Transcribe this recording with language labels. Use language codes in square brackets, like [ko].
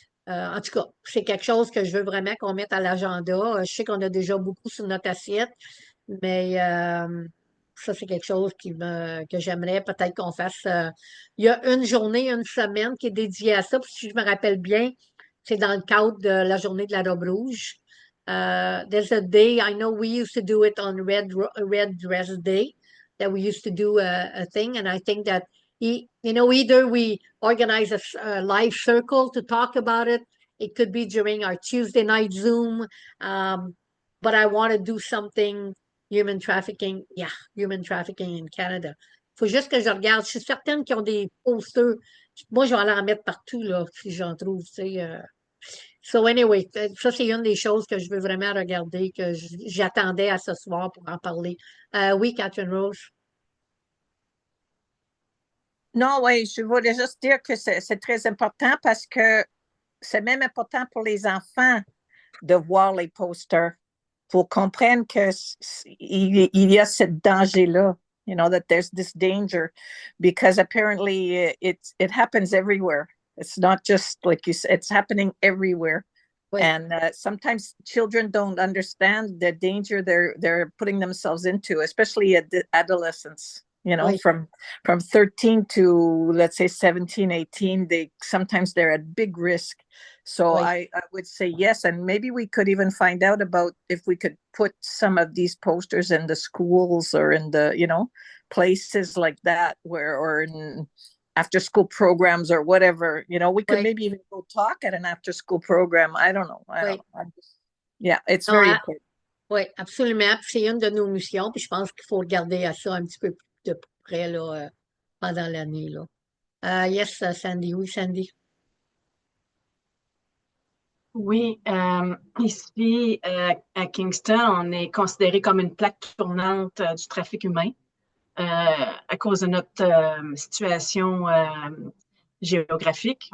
[fr] En tout cas, c'est quelque chose que je veux vraiment qu'on mette à l'agenda. Je sais qu'on a déjà beaucoup sur notre assiette, mais ça, c'est quelque chose que j'aimerais peut-être qu'on fasse. Il y a une journée, une semaine qui est dédiée à ça. Puis si je me rappelle bien, c'est dans le cadre de la journée de la robe rouge. [en] There's a day, I know we used to do it on Red Dress Day, that we used to do a thing. And I think that, either we organize a live circle to talk about it. It could be during our Tuesday night Zoom. But I want to do something human trafficking in Canada. [fr] Faut juste que je regarde. Je suis certaine qu'ils ont des posters. Moi, je vais aller en mettre partout, là, si j'en trouve, tu sais. [en] So anyway, [fr] ça, c'est une des choses que je veux vraiment regarder, que j'attendais à ce soir pour en parler. Oui, Catherine Rose. Non, oui, je voulais juste dire que c'est très important parce que c'est même important pour les enfants de voir les posters pour comprendre qu'il y a ce danger-là, [en] you know, that there's this danger because apparently it happens everywhere. It's not just like you said, it's happening everywhere. [fr] Oui. [en] And sometimes children don't understand the danger they're putting themselves into, especially at adolescence. You know, [fr] Oui. [en] from 13 to let's say 17, 18, sometimes they're at big risk. So [fr] Oui. [en] I would say yes, and maybe we could even find out about if we could put some of these posters in the schools or in the, you know, places like that or in after school programs or whatever. You know, we could [fr] Oui. [en] maybe even go talk at an after school program. I don't know. [fr] Oui. [en] Yeah, it's [fr] Non, [en] very important. [fr] Oui, absolument. Puis c'est une de nos missions, puis je pense qu'il faut regarder à ça un petit peu plus de près là, pendant l'année, là. [en] Yes, Sandy. [fr] Oui, [en] Sandy. [fr] Oui, ici à Kingston, on est considéré comme une plaque tournante du trafic humain à cause de notre situation géographique.